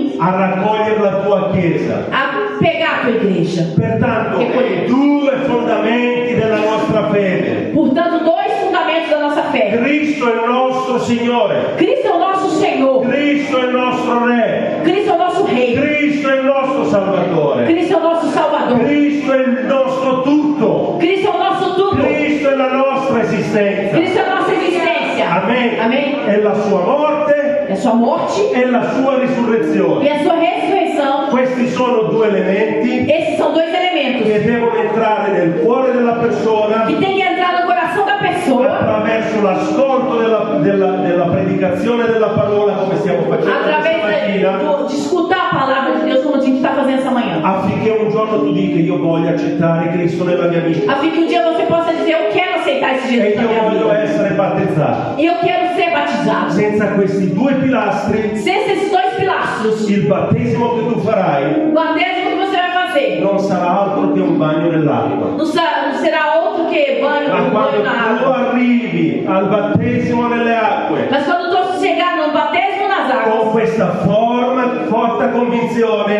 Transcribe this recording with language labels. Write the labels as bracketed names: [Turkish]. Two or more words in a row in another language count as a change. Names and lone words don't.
[Italian] a raccogliere la tua chiesa. [Portuguese] a pegar a tua igreja. [Italian] Pertanto, [Portuguese] Recolher. [Italian] due fondamenti della nostra fede. [Portuguese] Portanto, dois fundamentos da nossa fé. [Italian] Cristo è il nostro Signore. [Portuguese] Cristo é o nosso Senhor. [Italian] Cristo è il nostro Re. [Portuguese] Cristo é o nosso Rei. [Italian] Cristo è il nostro Salvatore. [Portuguese] Cristo é o nosso Salvador. [Italian] Cristo è il nostro tutto. [Portuguese] Cristo é o nosso tudo. [Italian] Cristo è la nostra esistenza. [Portuguese] Cristo é a nossa existência. [Italian] Amen. [Portuguese] Amém. [Italian] È la sua morte [Portuguese] É a sua morte [Italian] e la sua risurrezione. [Portuguese] e a sua ressurreição. [Italian] Questi sono due elementi [Portuguese] Esses são dois elementos [Italian] che devono entrare nel cuore della persona [Portuguese] que tem que entrar no coração da pessoa [Italian] attraverso l'ascolto della predicazione della parola, come stiamo facendo questa [Portuguese] através [Italian] mattina, [Portuguese] de escutar a palavra de Deus como a gente está fazendo essa manhã. [Italian] affinché un giorno tu dica: io voglio accettare Cristo nella mia vita [Portuguese] A fim que um dia você possa dizer: eu quero aceitar esse [Italian] e [Portuguese] Jesus na [Italian] io [Portuguese] minha [Italian] voglio [Portuguese] vida. [Italian] essere battezzato. [Portuguese] E eu quero ser batizado. [Italian] Senza questi due pilastri, [Portuguese] Sem esses dois pilastros, [Italian] il battesimo che tu farai [Portuguese] o batismo que você vai fazer [Italian] non sarà altro che un bagno nell'acqua. [Portuguese] não será outro que banho, [Italian] Ma quando [Portuguese] na [Italian] tu [Portuguese] água. [Italian] arrivi al battesimo nelle acque [Portuguese] Mas quando tu chegar no batismo nas [Italian] con [Portuguese] águas, [Italian] questa forte convinzione,